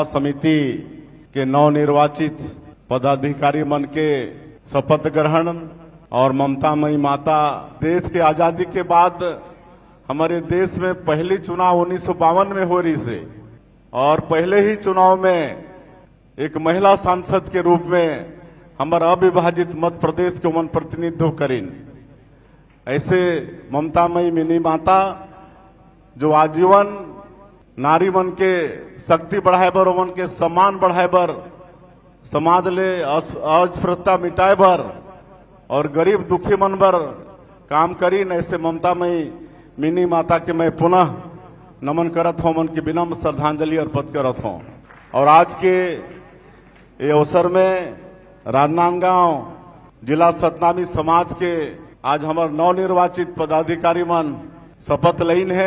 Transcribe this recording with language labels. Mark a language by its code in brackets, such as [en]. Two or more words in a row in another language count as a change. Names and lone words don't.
[hne] समिति के नवनिर्वाचित पदाधिकारी मन के शपथ ग्रहण और ममतामयी माता देश के आजादी के बाद हमारे देश में पहली चुनाव 1952 में हो रही से और पहले ही चुनाव में एक महिला सांसद के रूप में हमारा अविभाजित मध्य प्रदेश के मन प्रतिनिधित्व करीन। ऐसे ममतामयी मिनी माता जो आजीवन नारी मन के शक्ति बढ़ाए बर, मन के सम्मान बढ़ाए बर, समाज ले अस्पृश्यता मिटाए बर और गरीब दुखी मन बर काम करीन। ऐसे ममतामयी मिनी माता के मैं पुनः नमन करत हूं, मन की विनम्र श्रद्धांजलि अर्पित करत हूं। और आज के ये अवसर में राजनांदगांव जिला सतनामी समाज के आज हमारे नवनिर्वाचित पदाधिकारी मन शपथ लेन है।